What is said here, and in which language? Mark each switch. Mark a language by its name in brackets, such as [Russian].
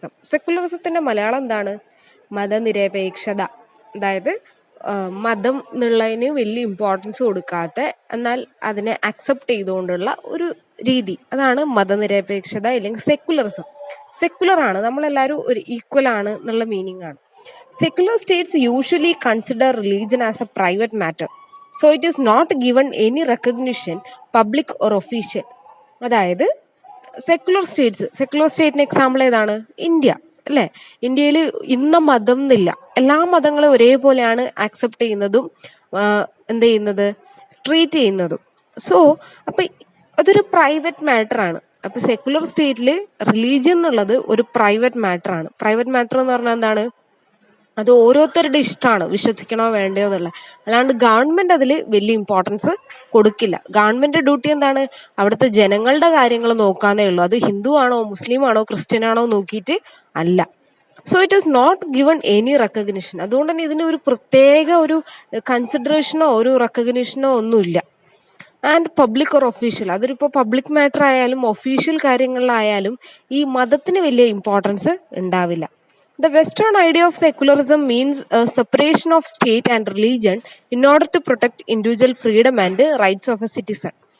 [Malayalam] സെക്കുലറിസത്തിൻ്റെ മലയാളം എന്താണ്? മതനിരപേക്ഷത. അതായത് മതം എന്നുള്ളതിന് വലിയ ഇമ്പോർട്ടൻസ് കൊടുക്കാത്ത എന്നാൽ അതിനെ അക്സെപ്റ്റ് ചെയ്തുകൊണ്ടുള്ള ഒരു രീതി, അതാണ് മതനിരപേക്ഷത അല്ലെങ്കിൽ സെക്കുലറിസം. സെക്കുലർ ആണ്, നമ്മളെല്ലാവരും ഒരു ഈക്വൽ ആണ് എന്നുള്ള മീനിങ് ആണ്. [English] Secular states usually consider religion as a private matter, so it is not given any recognition, public or official. [Malayalam] അതായത് സെക്കുലർ സ്റ്റേറ്റിന് എക്സാമ്പിൾ ഏതാണ്? ഇന്ത്യ അല്ലേ? ഇന്ത്യയിൽ ഇന്ന മതം എന്നില്ല, എല്ലാ മതങ്ങളും ഒരേപോലെയാണ് ആക്സെപ്റ്റ് ചെയ്യുന്നതും എന്ത് ചെയ്യുന്നത്, ട്രീറ്റ് ചെയ്യുന്നതും. സോ അപ്പൊ അതൊരു പ്രൈവറ്റ് മാറ്റർ ആണ്. അപ്പൊ സെക്കുലർ സ്റ്റേറ്റിൽ റിലീജിയൻ എന്നുള്ളത് ഒരു പ്രൈവറ്റ് മാറ്റർ ആണ്. പ്രൈവറ്റ് മാറ്റർ എന്ന് പറഞ്ഞാൽ എന്താണ്? അത് ഓരോരുത്തരുടെ ഇഷ്ടമാണ് വിശ്വസിക്കണോ വേണ്ടയോ എന്നുള്ളത്. അല്ലാണ്ട് ഗവൺമെന്റ് അതിൽ വലിയ ഇമ്പോർട്ടൻസ് കൊടുക്കില്ല. ഗവൺമെന്റ് ഡ്യൂട്ടി എന്താണ്? അവിടുത്തെ ജനങ്ങളുടെ കാര്യങ്ങൾ നോക്കാന്നേ ഉള്ളൂ. അത് ഹിന്ദു ആണോ മുസ്ലിം ആണോ ക്രിസ്ത്യൻ ആണോ നോക്കിയിട്ട് അല്ല. [English] So it is not given any recognition. [Malayalam] അതുകൊണ്ട് തന്നെ ഇതിന് ഒരു പ്രത്യേക ഒരു കൺസിഡറേഷനോ ഒരു റെക്കഗ്നിഷനോ ഒന്നുമില്ല. [English] and public or official, [Malayalam] അതൊരിപ്പോൾ public matter ആയാലും ഒഫീഷ്യൽ കാര്യങ്ങളിലായാലും ഈ മതത്തിന് വലിയ ഇമ്പോർട്ടൻസ് ഉണ്ടാവില്ല. [English] The Western idea of secularism means a separation of state and religion in order to protect individual freedom and rights of a citizen.